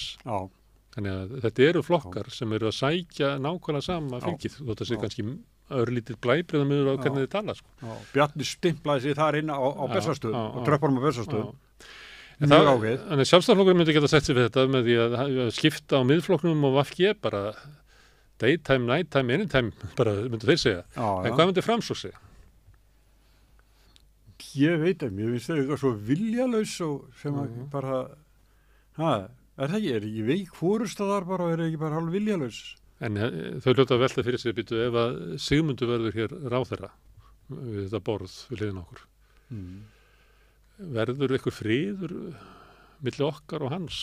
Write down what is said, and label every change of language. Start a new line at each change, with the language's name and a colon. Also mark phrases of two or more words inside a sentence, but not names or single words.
Icelandic: Þannig að þetta eru flokkar sem eru að sækja nákvæmlega sama fylgið, þótt að sé kannski örlítið blæbrigðamunur á hvernig þið tala, sko. Bjarni stimplaði sig þar inn á Bessastöðum og tröppunum á Bessastöðum. Þannig að Sjálfstæðisflokkurinn myndi geta sett sig við þetta með því að skipta á Miðflokknum og VG bara
English: daytime, nighttime, anytime,
Icelandic: bara myndu þeir segja. En hvað myndi Framsókn segja? Ég veit ekki, ég finnst þau eitthvað svo viljalaus og sem bara, er það ekki veik fórustadar bara, er það ekki bara hálf viljalaus? En þau hljóta að velta fyrir sig, býtu, ef að Sigmundur verður hér ráðherra við þetta borð við hliðina okkur, verður eitthvað friður milli okkar og hans?